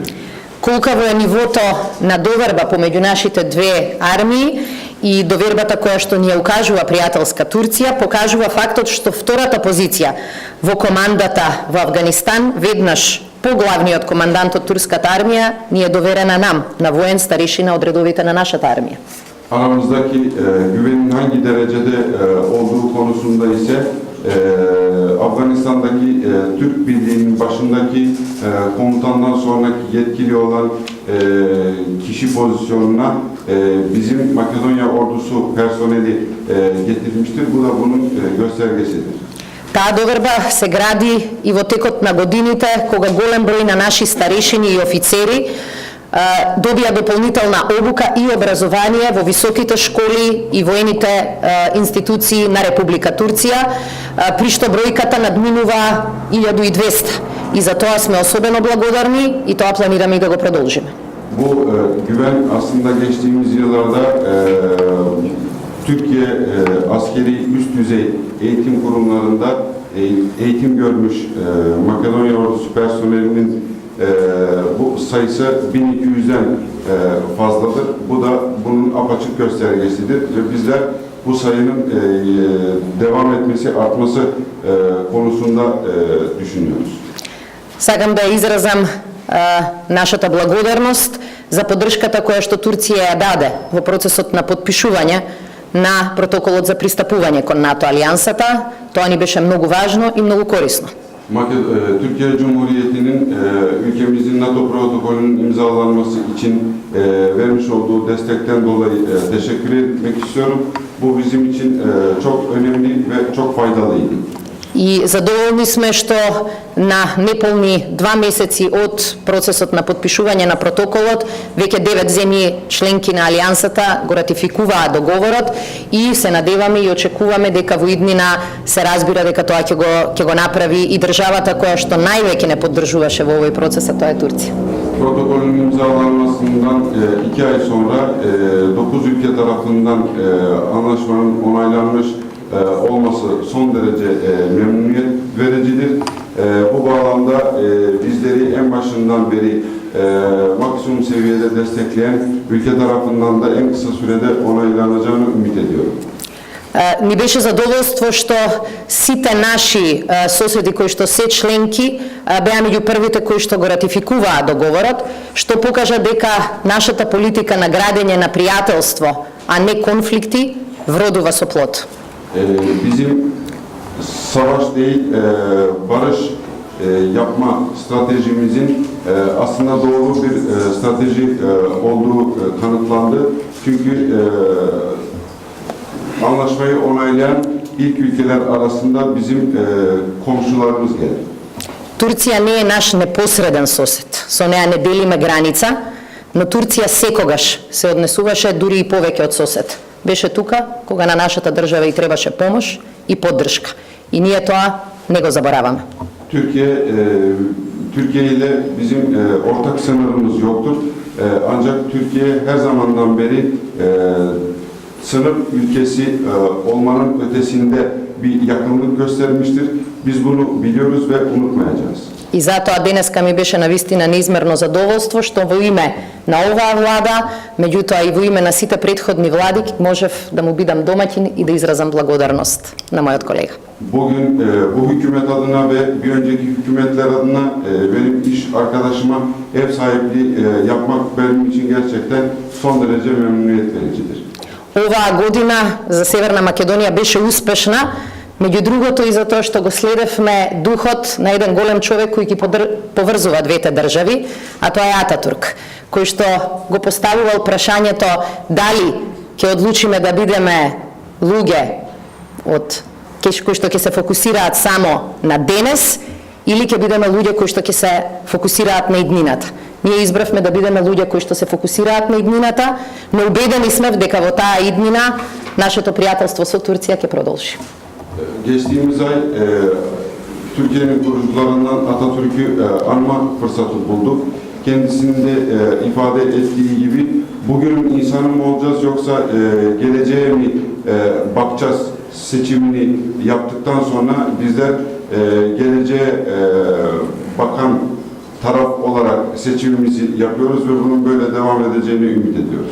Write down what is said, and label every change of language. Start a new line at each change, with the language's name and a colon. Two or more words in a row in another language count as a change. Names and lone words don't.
Macedonian: Колкаво е нивото на доверба помеѓу нашите две армии и довербата која што ни ја укажува пријателска Турција, покажува фактот што втората позиција во командата во Афганистан, веднаш поглавниот командант од турската армија, ни е доверена нам, на воен старишина од редовите на нашата армија.
Turkish: Aramızdaki güvenin hangi derecede olduğu konusunda ise Afganistan'daki Türk Birliği'nin başındaki komutandan sonraki yetkili olan kişi pozisyonuna bizim Makedonya ordusu personeli getirilmiştir. Bu da bunun göstergesidir.
Macedonian: Таа доверба се гради и во текот на годините, кога голем број на наши старешини и офицери добија дополнителна обука и образование во високите школи и воените институции на Република Турција, при што бројката надминува 1200. И за тоа сме особено благодарни и тоа планираме и да го продолжиме.
Turkish: Bu güven aslında geçtiğimiz yıllarda Türkiye askeri üst düzey eğitim kurumlarında eğitim görmüş Makedonya ordusu personelinin bu sayısı 1200'den fazladır. Bu da bunun apaçık göstergesidir ve bizler bu sayının devam etmesi, artması konusunda düşünüyoruz.
Macedonian: Сакам да изразам нашата благодарност за поддршката која што Турција ја даде во процесот на подпишување на протоколот за пристапување кон НАТО алијансата. Тоа ни беше многу важно и многу корисно.
Turkish: Türkiye Cumhuriyeti'nin ülkemizin NATO protokolünün imzalanması için vermiş olduğu destekten dolayı teşekkür etmek istiyorum. Bu bizim için çok önemli ve çok faydalıydı.
Macedonian: И задоволни сме што на неполни 2 месеци од процесот на подпишување на протоколот веќе 9 земји членки на алијансата го ратификуваа договорот и се надеваме и очекуваме дека во иднина се разбира дека тоа ќе го направи и државата која што највеќе не поддржуваше во овој процес, а тоа е Турција.
Turkish: Protokolün imzalanmasından 2 ay sonra 9 ülke tarafından anlaşmanın onaylanmış olması son derece memnuniyet vericidir. Bu bağlamda bizleri en başından beri maksimum seviyede destekleyen ülke tarafından da en kısa sürede onaylanacağını ümit ediyorum.
Macedonian: Ни беше задоволство што сите наши соседи кои што се членки беа меѓу првите кои што го ратификуваа договорот, што покажа дека нашата политика на градење на пријателство, а не конфликти, вродува со плод.
Turkish: Bizim savaş değil, barış yapma stratejimizin aslında doğru bir strateji olduğu kanıtlandı. Çünkü anlaşmayı onaylayan ilk ülkeler arasında bizim komşularımız geldi.
Macedonian: Турција не е наш непосреден сосед, со неа не делиме граница, но Турција секогаш се однесуваше дури и повеќе од сосед. Беше тука кога на нашата држава и требаше помош и поддршка. И ние тоа не го забораваме.
Turkish: Türkiye ile bizim ortak sınırımız yoktur. Ancak Türkiye her zamandan beri sınır ülkesi olmanın ötesinde bir yakınlık göstermiştir. Biz bunu biliyoruz ve unutmayacağız.
Macedonian: И затоа денеска ми беше навистина неизмерно задоволство што во име на оваа влада, меѓутоа и во име на сите претходни влади, можев да му бидам домаќин и да изразам благодарност на мојот колега.
Turkish: Bugün bu hükümet adına ve bir önceki hükümetler adına benim iş arkadaşıma ev sahipliği yapmak benim için gerçekten son derece memnuniyet vericidir.
Macedonian: Оваа година за Северна Македонија беше успешна, меѓу другото и затоа што го следевме духот на еден голем човек кој ги поврзува двете држави, а тоа е Ататурк, кој што го поставува прашањето дали ќе одлучиме да бидеме луѓе од кои што ќе се фокусираат само на денес или ќе бидеме луѓе кои што ќе се фокусираат на иднината. Ние избравме да бидеме луѓе кои што се фокусираат на иднината, но убедени сме дека во таа иднина нашето пријателство со Турција ќе продолжи.
Turkish: Geçtiğimiz ay Türkiye'nin kurucularından Atatürk'ü anma fırsatı bulduk. Kendisinin de ifade ettiği gibi bugünün insanı mı olacağız yoksa geleceğe mi bakacağız seçimini yaptıktan sonra bizler geleceğe bakan taraf olarak seçimimizi yapıyoruz ve bunun böyle devam edeceğini ümit ediyoruz.